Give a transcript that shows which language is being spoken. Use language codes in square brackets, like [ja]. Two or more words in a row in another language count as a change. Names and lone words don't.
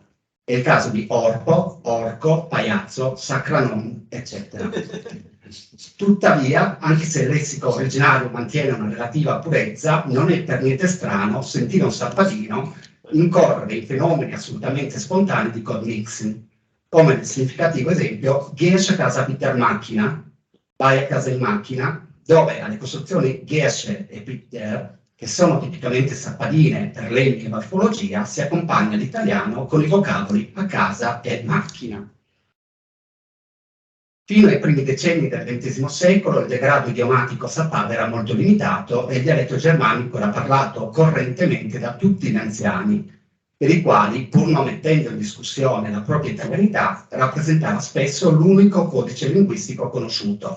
[it] È il caso di orpo, orco, pagliazzo, sacranon, eccetera. Tuttavia, anche se il lessico originario mantiene una relativa purezza, non è per niente strano sentire un sappadino incorrere in fenomeni assolutamente spontanei di codemixing, come nel significativo esempio "Gehst a casa [de] mit der [it] Macchina", vai a casa in macchina, dove alle costruzioni "Gehst" e [de] "mit der", [it] che sono tipicamente sappadine per lemmi e morfologia, si accompagna l'italiano con i vocaboli a casa e macchina. Fino ai primi decenni del XX secolo il degrado idiomatico sappada era molto limitato e il dialetto germanico era parlato correntemente da tutti gli anziani, per i quali, pur non mettendo in discussione la propria italianità, rappresentava spesso l'unico codice linguistico conosciuto.